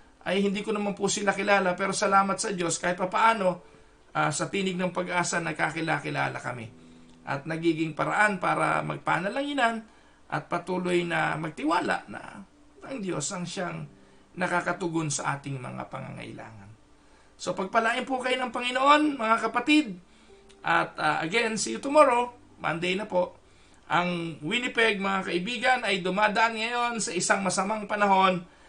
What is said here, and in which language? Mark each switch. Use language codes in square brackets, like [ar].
[tl] Ay hindi ko naman po sila kilala. Pero salamat sa Diyos. Kahit papaano, sa Tinig ng Pag-asa, nagkakilala kami. At nagiging paraan para magpanalanginan at patuloy na magtiwala na ang Diyos ang siyang nakakatugon sa ating mga pangangailangan. So pagpalain po kayo ng Panginoon, mga kapatid. [en] At again, see you tomorrow. [tl] Monday na po. Ang Winnipeg, mga kaibigan, ay dumadaan ngayon sa isang masamang panahon.